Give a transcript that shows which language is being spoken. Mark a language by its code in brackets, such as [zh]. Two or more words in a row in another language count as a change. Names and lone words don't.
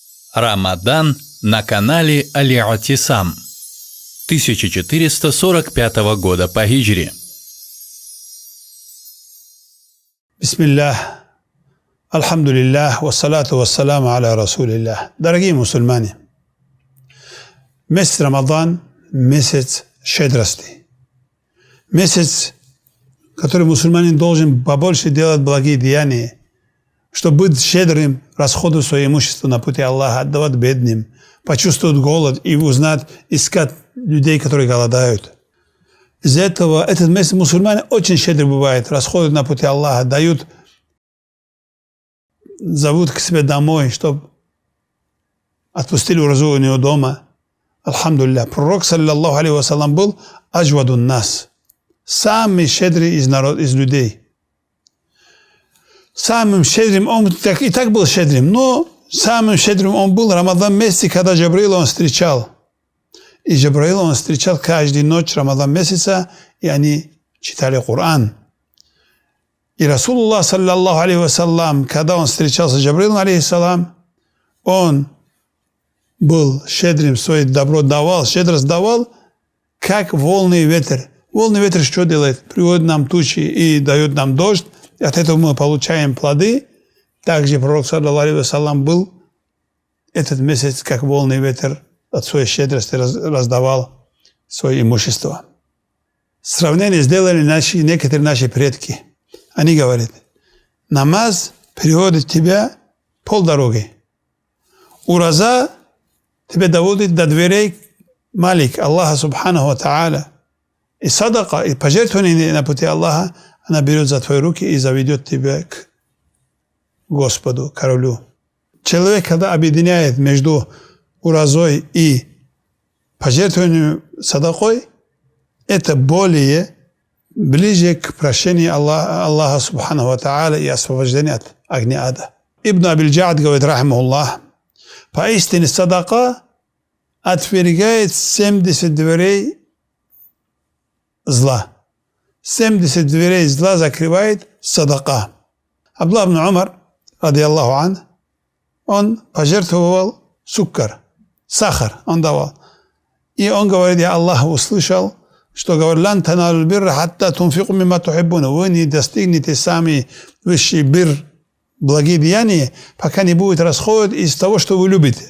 [ru] Рамадан на канале Аль-Атисам 1445 года по хиджре. Бисмиллах, [ar] الحمد لله، والصلاة والسلام على رسول الله. [ru] Дорогие мусульмане, месяц Рамадан – месяц щедрости. Месяц, который мусульманин должен побольше делать благие деяния, чтобы быть щедрым, расходовать свое имущество на пути Аллаха, отдавать бедным, почувствовать голод и узнать, искать людей, которые голодают. Из-за этого этот месяц мусульмане очень щедры бывают, расходуют на пути Аллаха, дают, зовут к себе домой, чтобы отпустили уразу у него дома. [ar] Альхамдулилля. Пророк, صلى الله عليه وسلم, [ru] был [ar] أجود الناس, [ru] самый щедрый из людей. Самым щедрым он и так был щедрым, но самым щедрым он был в Рамадан месяце, когда Джабраила он встречал. И Джабраила он встречал каждую ночь Рамадан месяца, и они читали Коран. [ar] И Расулуллах, صلى الله عليه وسلم, [ru] когда он встречался с Джабраилом, алейхиссалам, он был щедрым, свое добро давал, щедрость давал, как волны и ветер. Волны и ветер что делает? Приводит нам тучи и дает нам дождь, и от этого мы получаем плоды. Также пророк, [ar] صلى الله عليه وسلم, [ru] был этот месяц, как волны и ветер, от своей щедрости раздавал свое имущество. Сравнение сделали некоторые наши предки. Они говорят, намаз приводит тебя полдороги. Ураза тебя доводит до дверей Малик, Аллаха [ar] سبحانه وتعالى. [ru] И садака, и пожертвование на пути Аллаха, она берет за твои руки и заведет тебя к Господу, королю. Человек, когда объединяет между уразой и пожертвованием садакой, это более ближе к прощению Аллаха [ar] سبحانه وتعالى [ru] и освобождению от огня ада. Ибн Абиль-Джаад говорит, рахимахуллах, поистине садака отвергает 70 дверей зла. 70 дверей зла закрывает садака. Абдуллах ибн Умар, [ar] رضي الله عن, [ru] он пожертвовал сахар он давал. И он говорит, я Аллах услышал, что говорит, [ar] لن تنالوا البر حتى تنفقوا مما تحبون. [ru] Вы не достигнете сами высший бир, благие деяния, пока не будет расходовать из того, что вы любите.